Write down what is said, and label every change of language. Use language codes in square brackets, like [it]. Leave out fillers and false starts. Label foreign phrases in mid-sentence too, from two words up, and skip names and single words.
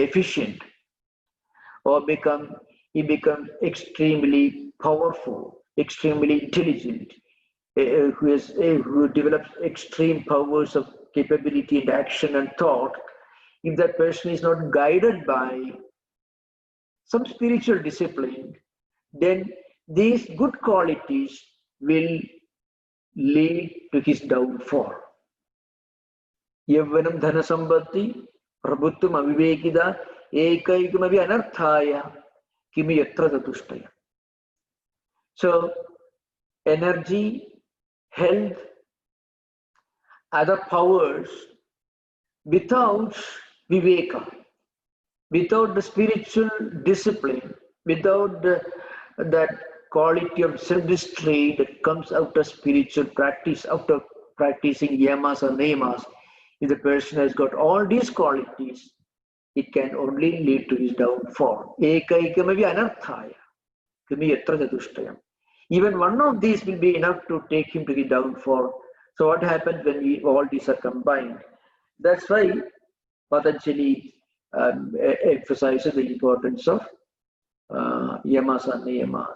[en] efficient, or he becomes extremely powerful, extremely intelligent, who develops extreme powers of capability and action and thought, if that person is not guided by some spiritual discipline, then these good qualities will lead to his downfall. [sa] Yavvanam dhana sambatti, prabhutvam avivekida, ekaikamavi anarthaya, kimi yatra tatushtaya. [en] So, energy, health, other powers, without viveka, without the spiritual discipline, without that quality of self-restraint that comes out of spiritual practice, after practicing yamas or niyamas, if the person has got all these qualities, it can only lead to his downfall. [sa] Ekaikamavi anarthaya, kimi yatra chatushtayam. [en] Even one of these will be enough to take him to the downfall. So what happens when all these are combined? That's why Patanjali emphasizes the importance of yamas and niyamas.